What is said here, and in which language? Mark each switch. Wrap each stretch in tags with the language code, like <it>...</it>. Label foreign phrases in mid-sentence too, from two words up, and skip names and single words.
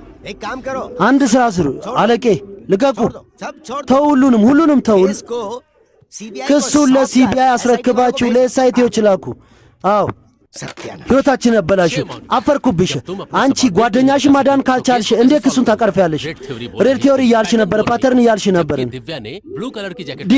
<hi>एक काम करो</hi> <am>አንድ ስራ ስሩ አለቄ ልቀቁ</am> <hi>छोड़ दो सब छोड़ दो</hi> <am>ተው ሁሉንም ተው</am> <hi>इसको सीबीआई</hi> <am>ክሱን ለሲቢአይ አስረክባችሁ ለኤስአይቲዎች ላኩ አዎ</am> <hi>सत्यानाश</hi> <am>ሕይወታችን ያበላሽ አፈርኩብሽ አንቺ ጓደኛሽ ማዳን ካልቻልሽ እንዴት ክሱን ታቀርፊያለሽ</am> <en>red theory</en> <am>እያልሽ ነበር ፓተርን እያልሽ ነበር</am> <hi>दिव्या ने</hi> <en>blue color</en> <hi>की जैकेट</hi>